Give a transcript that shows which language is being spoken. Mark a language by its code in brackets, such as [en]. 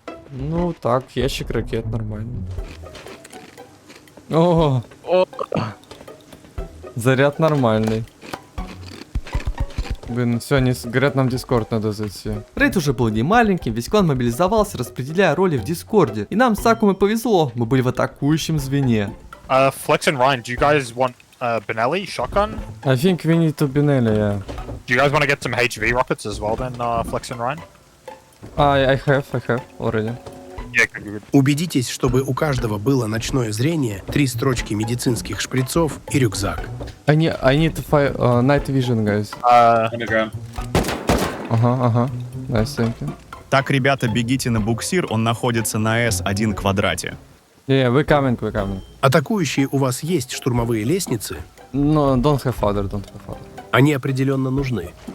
[ru] Ну так, ящик ракет нормально. О, заряд нормальный. Блин, все, они говорят, нам в Дискорд надо зайти. Рейд уже был не маленьким, весь клан мобилизовался, распределяя роли в Дискорде. И нам с Акумой повезло, мы были в атакующем звене. [en] Flex and Ryan, do you guys want Benelli shotgun? I think we need to Benelli, yeah. Do you guys want to get some HV rockets as well then, Flex and Ryan? I have already. [ru] Убедитесь, чтобы у каждого было ночное зрение, 3 строчки медицинских шприцов и рюкзак. [en] I need night vision, guys. Ага. Nice, thank you. [ru] Так, ребята, бегите на буксир, он находится на S1 квадрате. [en] Yeah, we're coming. [ru] Атакующие у вас есть штурмовые лестницы? [en] No, don't have father. [ru] Они определенно нужны.